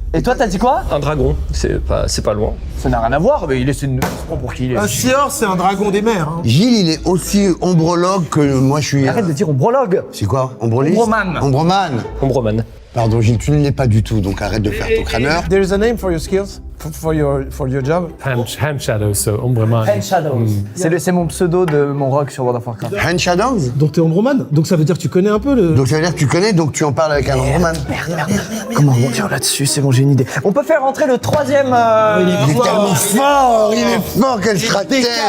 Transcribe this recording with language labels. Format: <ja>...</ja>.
<fr>Et toi, t'as dit quoi? un dragon, c'est pas loin. Ça n'a rien à voir, mais il essaie de nous prendre pour qui il est. Un Seahorse, c'est un dragon des mers. Hein. Gilles, il est aussi ombrologue que moi je suis. Arrête de dire ombrologue. C'est quoi? Ombroliste? Ombroman. Ombroman. Ombroman. Pardon Gilles, tu ne l'es pas du tout, donc arrête de faire ton crâneur.</fr> <en>There is a name for your skills, for your job. Hand shadow, so Umbreman. Hand Shadows.</en> <fr>C'est mon pseudo de mon rock sur World of Warcraft.</fr> <en>Hand Shadows.</en> <fr>Donc t'es Ombroman. Donc ça veut dire que tu connais un peu le. Donc ça veut dire que tu connais, donc tu en parles avec un ombromane. Comment on tire là-dessus? C'est bon, j'ai une idée. On peut faire rentrer le troisième. Il est tellement fort, il est fort, quel stratège.</fr>